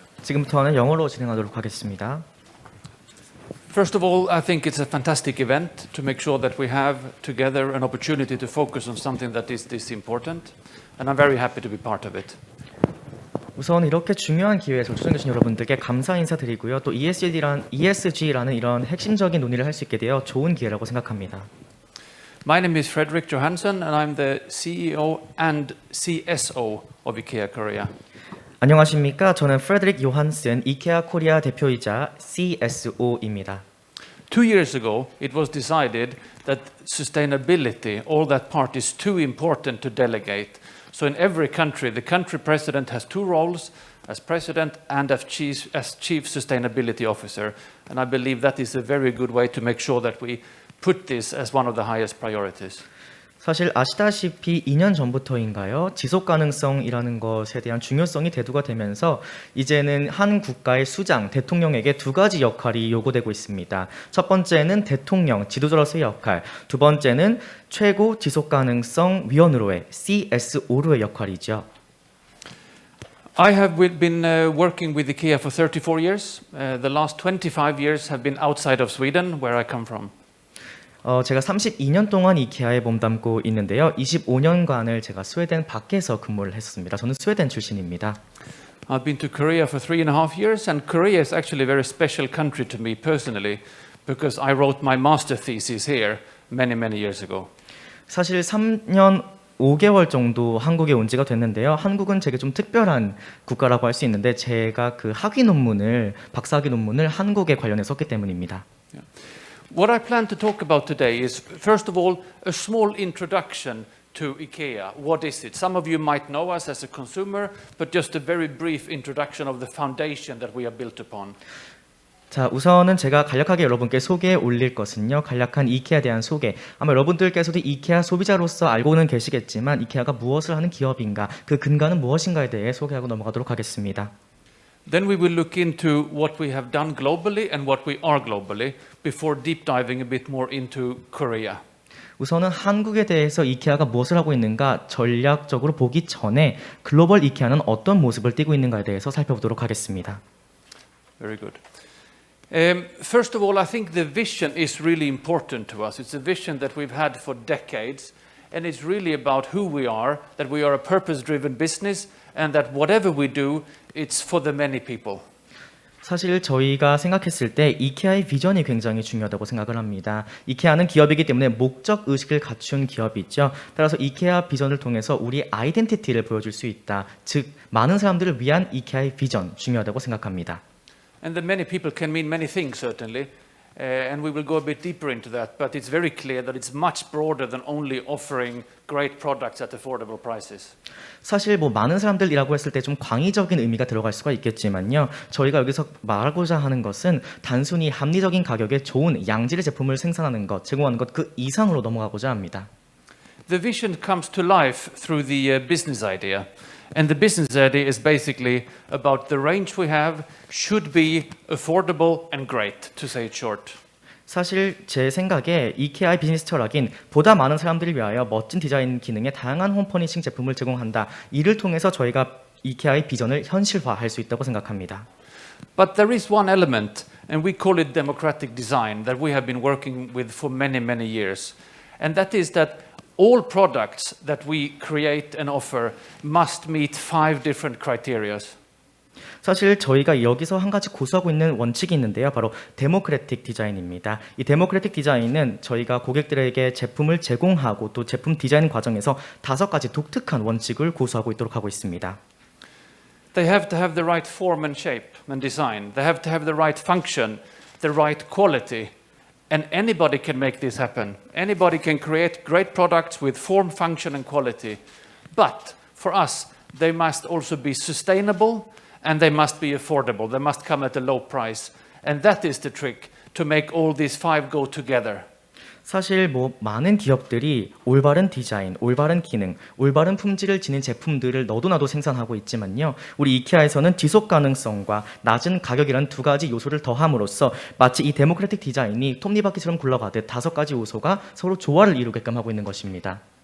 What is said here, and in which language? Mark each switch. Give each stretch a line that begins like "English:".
Korean: 지금부터는 영어로 진행하도록 하겠습니다.
English: First of all, I think it's a fantastic event to make sure that we have together an opportunity to focus on something that is this important, and I'm very happy to be part of it.
Korean: 우선 이렇게 중요한 기회에서 초청해 주신 여러분들께 감사 인사드리고요. 또 ESG라는 이런 핵심적인 논의를 할 수 있게 되어 좋은 기회라고 생각합니다.
English: My name is Fredrik Johansson, and I'm the CEO and CSO of IKEA Korea.
Korean: 안녕하십니까? 저는 프레드릭 요한슨 이케아 코리아 대표이자 CSO입니다.
English: 2 years ago, it was decided that sustainability, all that part is too important to delegate. So in every country, the country president has two roles, as president and as chief sustainability officer. And I believe that is a very good way to make sure that we put this as one of the highest priorities.
Korean: 사실 아시다시피 2년 전부터인가요? 지속 가능성이라는 것에 대한 중요성이 대두가 되면서 이제는 한 국가의 수장, 대통령에게 두 가지 역할이 요구되고 있습니다. 첫 번째는 대통령, 지도자로서의 역할, 두 번째는 최고 지속 가능성 위원으로의 CSO로의 역할이죠.
English: I have been working with IKEA for 34 years. The last 25 years have been outside of Sweden, where I come from.
Korean: 제가 32년 동안 이케아에 몸담고 있는데요. 25년간을 제가 스웨덴 밖에서 근무를 했습니다. 저는 스웨덴 출신입니다.
English: I've been to Korea for 3.5 years, and Korea is actually a very special country to me personally, because I wrote my master thesis here many years ago.
Korean: 사실 3년 5개월 정도 한국에 온 지가 됐는데요. 한국은 제게 좀 특별한 국가라고 할 수 있는데 제가 그 박사학위 논문을 한국에 관련해서 썼기 때문입니다.
English: Yeah. What I plan to talk about today is, first of all, a small introduction to IKEA. What is it? Some of you might know us as a consumer, but just a very brief introduction of the foundation that we are built upon.
Korean: 자, 우선은 제가 간략하게 여러분께 소개해 올릴 것은요. 간략한 이케아에 대한 소개. 아마 여러분들께서도 이케아 소비자로서 알고는 계시겠지만 이케아가 무엇을 하는 기업인가, 그 근간은 무엇인가에 대해 소개하고 넘어가도록 하겠습니다.
English: Then we will look into what we have done globally and what we are globally before deep diving a bit more into Korea.
Korean: 우선은 한국에 대해서 이케아가 무엇을 하고 있는가 전략적으로 보기 전에 글로벌 이케아는 어떤 모습을 띠고 있는가에 대해서 살펴보도록 하겠습니다.
English: Very good. First of all, I think the vision is really important to us. It's a vision that we've had for decades, and it's really about who we are, that we are a purpose-driven business, and that whatever we do, it's for the many people.
Korean: 사실 저희가 생각했을 때 이케아의 비전이 굉장히 중요하다고 생각을 합니다. 이케아는 기업이기 때문에 목적 의식을 갖춘 기업이죠. 따라서 이케아 비전을 통해서 우리 아이덴티티를 보여줄 수 있다. 즉 많은 사람들을 위한 이케아의 비전 중요하다고 생각합니다.
English: And the many people can mean many things, certainly, and we will go a bit deeper into that, but it's very clear that it's much broader than only offering great products at affordable prices.
Korean: 사실 많은 사람들이라고 했을 때 좀 광의적인 의미가 들어갈 수가 있겠지만요. 저희가 여기서 말하고자 하는 것은 단순히 합리적인 가격에 좋은 양질의 제품을 생산하는 것, 제공하는 것 그 이상으로 넘어가고자 합니다.
English: The vision comes to life through the business idea. And the business idea is basically about the range we have should be affordable and great, to say it short.
Korean: 사실 제 생각에 이케아의 비즈니스 철학인 보다 많은 사람들을 위하여 멋진 디자인 기능의 다양한 홈퍼니싱 제품을 제공한다. 이를 통해서 저희가 이케아의 비전을 현실화할 수 있다고 생각합니다.
English: But there is one element, and we call it democratic design, that we have been working with for many years. And that is that all products that we create and offer must meet 5 different criteria.
Korean: 사실 저희가 여기서 한 가지 고수하고 있는 원칙이 있는데요. 바로 데모크래틱 디자인입니다. 이 데모크래틱 디자인은 저희가 고객들에게 제품을 제공하고 또 제품 디자인 과정에서 5가지 독특한 원칙을 고수하고 있도록 하고 있습니다.
English: They have to have the right form and shape and design. They have to have the right function, the right quality. And anybody can make this happen. Anybody can create great products with form, function, and quality. But for us, they must also be sustainable and they must be affordable. They must come at a low price. And that is the trick, to make all these five go together.
Korean: 사실 뭐 많은 기업들이 올바른 디자인, 올바른 기능, 올바른 품질을 지닌 제품들을 너도나도 생산하고 있지만요. 우리 이케아에서는 지속 가능성과 낮은 가격이라는 두 가지 요소를 더함으로써 마치 이 데모크래틱 디자인이 톱니바퀴처럼 굴러가듯 다섯 가지 요소가 서로 조화를 이루게끔 하고 있는 것입니다.